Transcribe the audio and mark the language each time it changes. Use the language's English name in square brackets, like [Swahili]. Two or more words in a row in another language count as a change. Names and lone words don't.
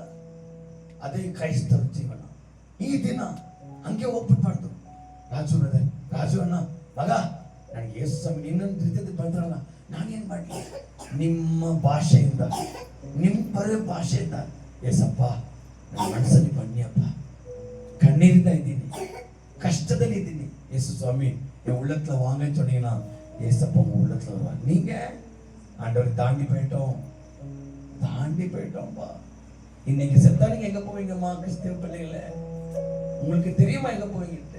[Kannada] ಅದೇ ಕ್ರೈಸ್ತರ ಜೀವನ. ಈ ದಿನ ಹಂಗೆ ಹೋಗ್ಬಿಟ್ಬಾರ್ದು. ರಾಜು ಅಣ್ಣ ಮಗ, ನನಗೆ ಯೇಸು ಸ್ವಾಮಿ ಇನ್ನೊಂದು ರೀತಿಯಲ್ಲಿ ಬಂದ್ರಲ್ಲ, ನಾನೇನ್ ಮಾಡ್ಲಿ? ನಿಮ್ಮ ಭಾಷೆಯಿಂದ, ನಿಮ್ಮ ಭಾಷೆಯಿಂದ, ಏಸಪ್ಪ ನನ್ನ ಮನಸ್ಸಲ್ಲಿ ಬನ್ನಿಯಪ್ಪ, ಕಣ್ಣೀರಿಂದ ಇದ್ದೀನಿ, [Tamil] கஷ்டத்தில் இದ್ದೀನಿ. இயேசு சுவாமி என் உள்ளத்துல வாங்கன்னு சொன்னீங்கன்னா, ஏசப்பா உங்க உள்ளத்துல வருவாங்க. நீங்க ஆண்டவர் தாண்டி போயிட்டோம்ப்பா. இன்னைக்கு செத்தா நீங்க எங்க போவீங்கம்மா? கிறிஸ்தவ பிள்ளைகள, உங்களுக்கு தெரியுமா எங்க போவீங்கட்டு?